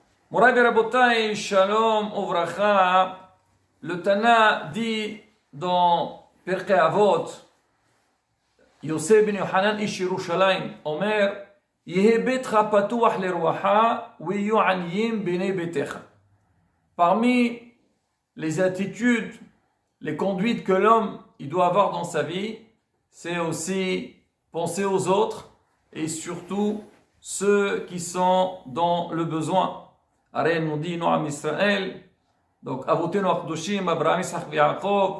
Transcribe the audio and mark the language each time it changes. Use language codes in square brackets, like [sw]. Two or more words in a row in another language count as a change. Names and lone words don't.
[he] מורי רבותי, שלום, וברכה, [fr] le Tana dit dans Pirkei Avot, [he] יוסי בן יוחנן איש ירושלים, אומר, יהי ביתך פתוח לרווחה, ויהיו עניים בני ביתך. [fr] Parmi les attitudes, les conduites que l'homme il doit avoir dans sa vie, c'est aussi penser aux autres et surtout ceux qui sont dans le besoin. Arrête nous dit Noam Israël, donc [he] אבותינו הקדושים, [fr] Abraham, Isaac, Yaakov.